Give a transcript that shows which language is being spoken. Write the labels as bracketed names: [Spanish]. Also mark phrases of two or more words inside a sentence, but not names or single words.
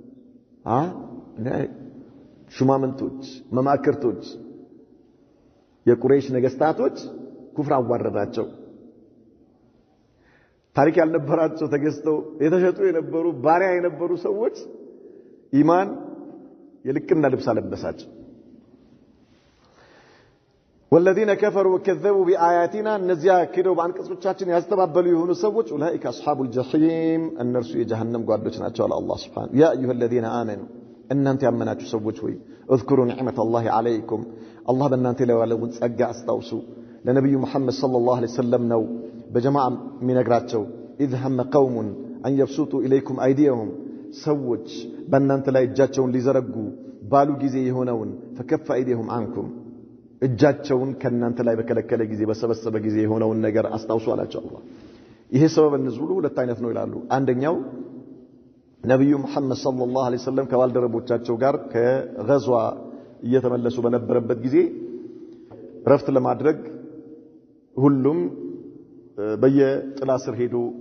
[Amharic] ሹማምንቶች መማክርቶች የቁረይሽ ነገስታቶች ኩፍር አዋረዳቸው ታሪክ ያልነበራቸው ተገዝተው የተሸጡ የነበሩ ባሪያ የነበሩ ሰዎች ኢማን የልቅና ልብስ አለበሳቸው [Arabic] والذين كفروا وكذبوا بآياتنا [Amharic] እነዚያ ክደው በአንቀጾቻችን ያስተባበሉ የሆኑ ሰዎች ኡላኢከ [Arabic] أصحاب الجحيم [Amharic] እነርሱ የጀሃነም ጓዶች ናቸው አለ አላህ Subhanahu [Arabic] يا أيها الذين آمنوا [Amharic] እናንተ ያመናችሁ ሰዎች ሆይ [Arabic] اذكروا نعمة الله عليكم الله [Amharic] በእናንተ ላይ ያለውን ጸጋ አስታውሱ ለነብዩ መሐመድ [Arabic] صلى الله عليه وسلم [Amharic] ነው በጀማዓ የሚነግራቸው [Arabic] اذ هم قوم ان يبسطوا اليكم ايديهم [Amharic] ሰዎች በእናንተ ላይ እጃቸውን ሊዘረጉ ባሉ ጊዜ የሆነውን [Arabic] فكف ايديهم عنكم [Amharic] እጃቸውን ከናንተ ላይ በከለከለ ጊዜ በሰበሰበ ጊዜ የሆነውን ነገር አስታውሱ አላቸው አላህ ይሄ ሰበብ ንዙሉ ሁለት አይነት ነው ይላሉ አንደኛው ነብዩ መሐመድ [Arabic] صلى الله عليه وسلم [Amharic] ከባልደረቦቻቸው ጋር ከገዝዋ እየተመለሱ በነበረበት ጊዜ ረፍት ለማድረግ ሁሉም በየጥላ ስር ሄዶ